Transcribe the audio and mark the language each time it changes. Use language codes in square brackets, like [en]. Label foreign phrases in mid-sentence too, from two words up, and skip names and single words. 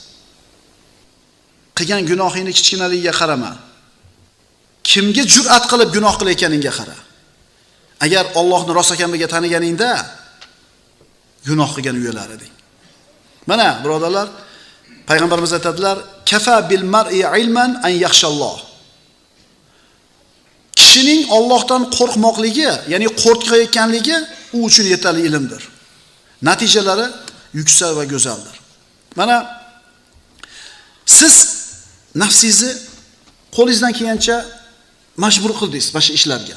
[uz] Qilgan gunohingni kichkinaligiga qarama. Kimga jur'at qilib gunoh qilayotganingga qara. Agar Allohni rost ekanligiga taniganingda gunoh qilgan uyalar eding. Mana birodarlar, payg'ambarimiz aytadilar, [ar] "كفى بالمرء علما أن يخشى الله." [uz] Kishining Allohdan qo'rqmoqligi, ya'ni qo'rqayotganligi u uchun yetarli ilmdir. Natijalari yuksak va go'zaldir. Mana siz nafsingizni qo'lingizdan kelgancha majbur qildingiz mana shu ishlarga.